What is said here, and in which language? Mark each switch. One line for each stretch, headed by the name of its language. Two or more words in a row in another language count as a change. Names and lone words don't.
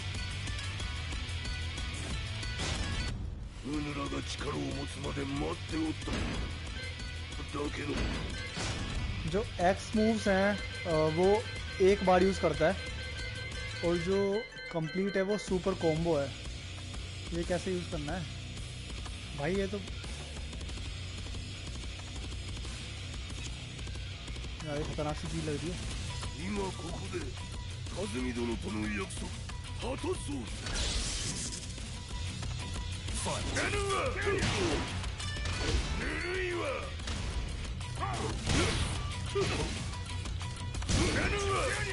Japanese: うぬらが力を持つまで待っておっただけの
Hindi: जो
English: ex moves
Hindi: हैं वो एक बार यूज करता है और जो कंप्लीट है वो
English: super combo
Hindi: है ये कैसे यूज करना है भाई ये तो यार ये खतरनाक सी चीज लग रही है
Japanese: 今ここで風見殿との約束果たそう。やるわ。ぬるいわ。やるわ。